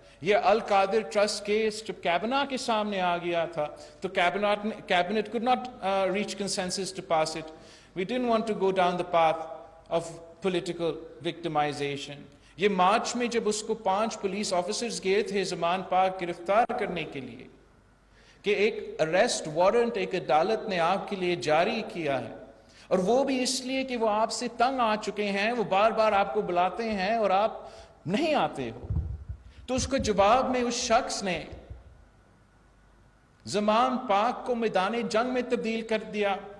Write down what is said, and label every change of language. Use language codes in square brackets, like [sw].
[ur] یہ القادر trust case جب کابینہ کے سامنے آ گیا تھا تو کابینٹ [en] could not reach consensus to pass it. We didn't want to go down the path of political victimization. [ur] یہ مارچ میں جب اس کو 5 پولیس آفیسرز گئے تھے زمان پاک گرفتار کرنے کے لیے کہ ایک اریسٹ وارنٹ ایک عدالت نے آپ کے لیے جاری کیا ہے, اور وہ بھی اس لیے کہ وہ آپ سے تنگ آ چکے ہیں, وہ بار بار آپ کو بلاتے ہیں اور آپ نہیں آتے ہو, تو اس کے جواب میں اس شخص نے زمان پاک کو میدان جنگ میں تبدیل کر دیا.